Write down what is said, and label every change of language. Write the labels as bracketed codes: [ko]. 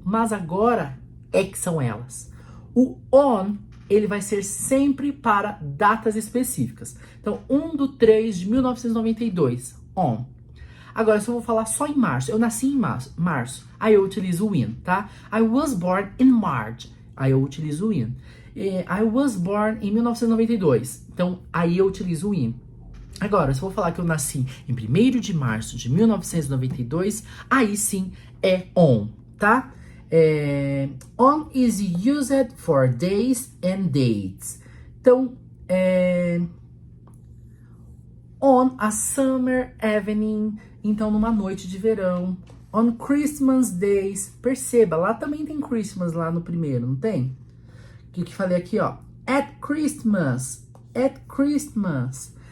[pt] Mas agora é que são elas. O on, ele vai ser sempre para datas específicas. Então, 1/3/1992, on. Agora, se eu vou falar só em março, eu nasci em março, aí eu utilizo o in, tá? [en] I was born in March, [pt] aí eu utilizo o in. [en] I was born [pt] em 1992, então aí eu utilizo o in. Agora, se eu vou falar que eu nasci em 1º de março de 1992, aí sim é on, tá? [en] On is used for days and dates. [pt] Então, [en] on a summer evening, [pt] então numa noite de verão. [en] On Christmas days, [pt] perceba, lá também tem Christmas lá no primeiro, não tem? O que falei aqui, ó? [en] At Christmas, at Christmas.